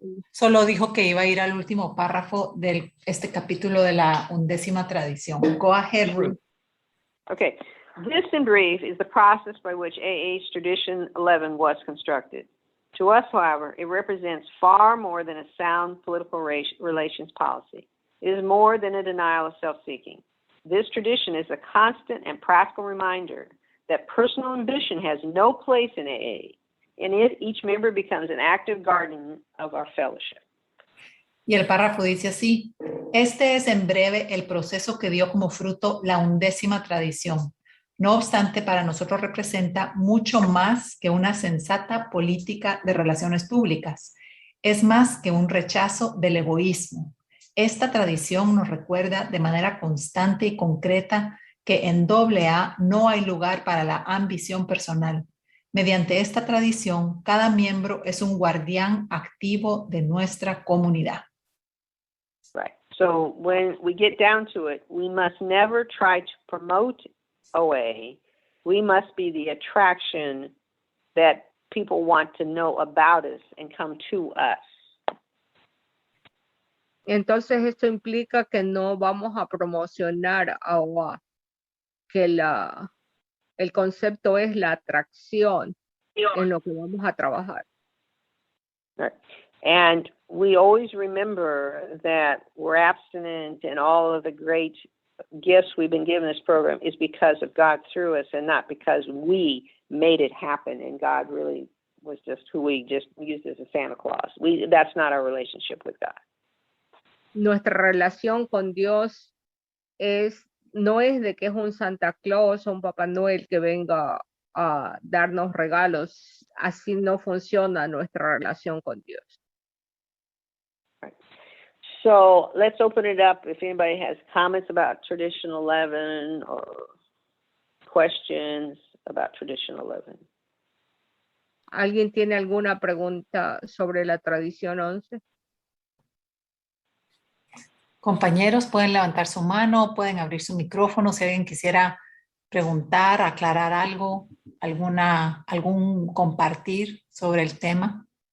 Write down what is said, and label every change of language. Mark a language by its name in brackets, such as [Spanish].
[Spanish] Solo dijo que iba a ir al último párrafo de este capítulo de la 11ª tradición. [English] Go ahead, Ruth. Okay. This, in brief, is the process by which AA's Tradition 11 was constructed. To us, however, it represents far more than a sound political relations policy. It is more than a denial of self-seeking. This tradition is a constant and practical reminder that personal ambition has no place in AA. In it, each member becomes an active guardian of our fellowship. [Spanish] Y el párrafo dice así: este es en breve el proceso que dio como fruto la 11ª tradición. No obstante, para nosotros representa mucho más que una sensata política de relaciones públicas. Es más que un rechazo del egoísmo. Esta tradición nos recuerda de manera constante y concreta que en AA no hay lugar para la ambición personal. Mediante esta tradición, cada miembro es un guardián activo de nuestra comunidad. [English] Right. So when we get down to it, we must never try to promote OA. We must be the attraction that people want to know about us and come to us. Entonces esto implica que no vamos a promocionar a OA, que el concepto es la atracción en lo que vamos a trabajar. Right. And we always remember that we're abstinent and all of the great gifts we've been given this program is because of God through us and not because we made it happen, and God really was just who we just used as a Santa Claus. That's not our relationship with God. [Spanish] Nuestra relación con Dios no es de que es un Santa Claus o un Papá Noel que venga a darnos regalos. Así no funciona nuestra relación con Dios. [English] Right. So let's open it up if anybody has comments about Tradition 11 or questions about Tradition 11. [Spanish] ¿Alguien tiene alguna pregunta sobre la Tradición 11? Compañeros, pueden levantar su mano, pueden abrir su micrófono si alguien quisiera preguntar, aclarar algo, algún compartir sobre el tema.